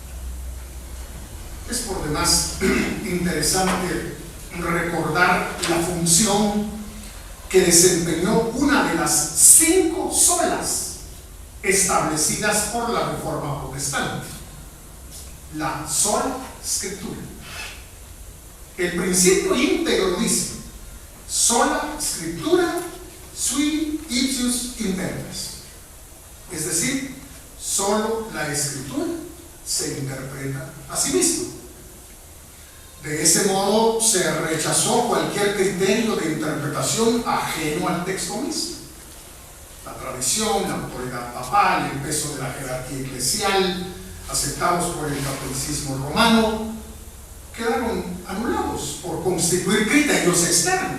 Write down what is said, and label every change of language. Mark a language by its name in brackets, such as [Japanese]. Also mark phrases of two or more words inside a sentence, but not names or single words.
[Spanish] Es por demás interesante recordar la función que desempeñó una de las 5 solas establecidas por la Reforma Protestante, la [Latin] sola Scriptura. [Spanish] El principio íntegro dice: [Latin] sola Scriptura sui ipsius interpres, [Spanish] es decir, solo la Escritura se interpreta a sí misma. De ese modo se rechazó cualquier criterio de interpretación ajeno al texto mismo. La tradición, la autoridad papal, el peso de la jerarquía eclesial, aceptados por el catolicismo romano, quedaron anulados por constituir criterios externos.